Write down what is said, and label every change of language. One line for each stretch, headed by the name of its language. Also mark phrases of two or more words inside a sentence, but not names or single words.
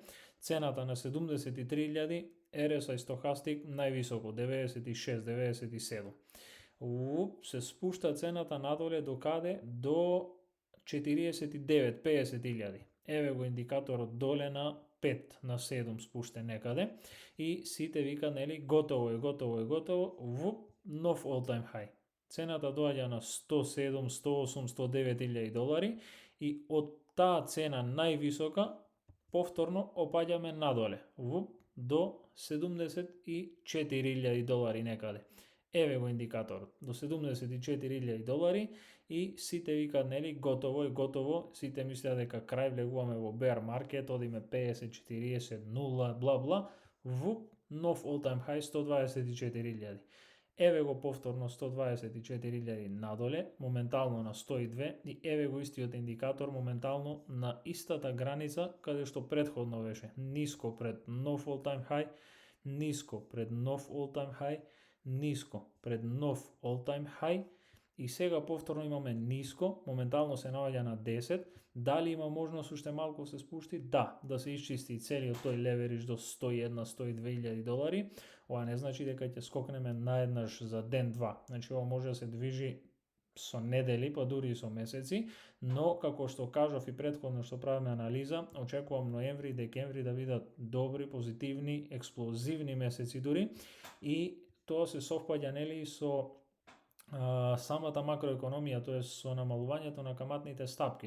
Macedonian: Цената на 73.000, RSI стохастик највисоко 96, 97. Се спушта цената надоле до каде? До 49, 50.000. Еве го индикаторот доле на 5 на 7 спуштен некаде и сите вика нели готово е, нов
English: all time high.
Macedonian: Цената доаѓа на 107, 108, 109.000 долари и од таа цена највисока повторно опаѓаме надоле до 74.000 долари некаде. Еве го индикаторот, до 74.000 долари и сите викаат нели готово, сите мислеа дека крај, влегуваме во
English: bear market,
Macedonian: одиме 50, 40, 0, бла, нов
English: all time high
Macedonian: 124.000. Еве го повторно 124.000 надоле, моментално на 102 и еве го истиот индикатор моментално на истата граница каде што претходно беше. Ниско пред нов
English: all time high,
Macedonian: ниско пред нов
English: all time high,
Macedonian: ниско пред нов
English: all time high
Macedonian: и сега повторно имаме ниско, моментално се наоѓа на 10. Дали има можност уште малку се спушти? Да се исчисти целиот тој леверидж до 101-102.000 долари. Ова не значи дека ќе скокнеме наеднаш за ден-два. Значи ова може да се движи со недели, па дури и со месеци, но како што кажав и претходно што правиме анализа, очекувам ноември и декември да бидат добри, позитивни, експлозивни месеци дури и тоа се совпаѓа нели со самата макроекономија, тоест со намалувањето на каматните стапки.